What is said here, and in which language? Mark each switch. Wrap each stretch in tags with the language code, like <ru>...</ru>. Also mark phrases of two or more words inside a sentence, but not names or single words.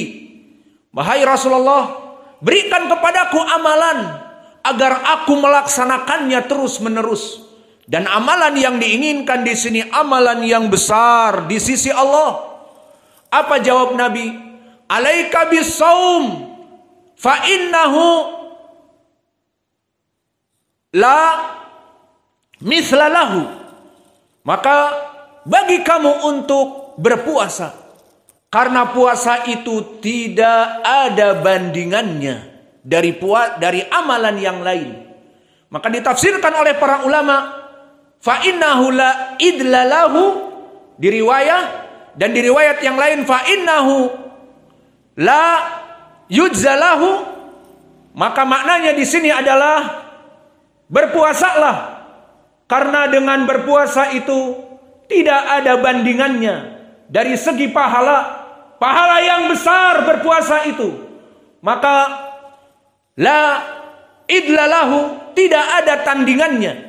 <id>Wahai Rasulullah, berikan kepadaku amalan agar aku melaksanakannya terus menerus. Dan amalan yang diinginkan di sini amalan yang besar di sisi Allah. Apa jawab Nabi?</id> <ar>عليك بالصوم فإنه لا مثل له.</ar> <id>Maka bagi kamu untuk berpuasa, karena puasa itu tidak ada bandingannya dari amalan yang lain. Maka ditafsirkan oleh para ulama,</id> <ar>فإنه لا عدل له</ar> <id>di riwayat, dan di riwayat yang lain</id> <ar>فإنه لا يجزى له.</ar> <id>Maka maknanya di sini adalah berpuasalah, karena dengan berpuasa itu tidak ada bandingannya dari segi pahala yang besar berpuasa itu. Maka</id> <ar>لا عدل له,</ar> <id>tidak ada tandingannya.</id>